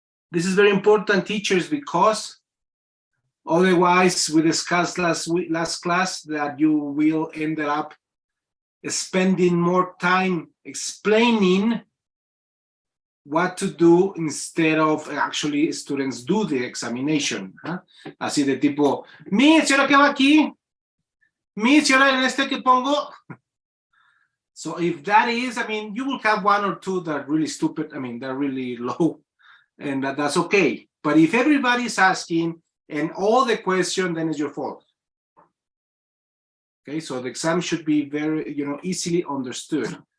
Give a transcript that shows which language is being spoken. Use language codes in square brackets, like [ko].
[en] This is very important, teachers, because otherwise we discussed last class that you will end up spending more time explaining what to do instead of actually students do the examination. [es] Así de tipo, Miss, ¿y ahora qué va aquí? Miss, ¿y ahora en este qué pongo? [en] So if that is, I mean, you will have one or two that are really stupid, I mean, they're really low, and that's okay. But if everybody's asking and all the question, then it's your fault. Okay, so the exam should be very, you know, easily understood.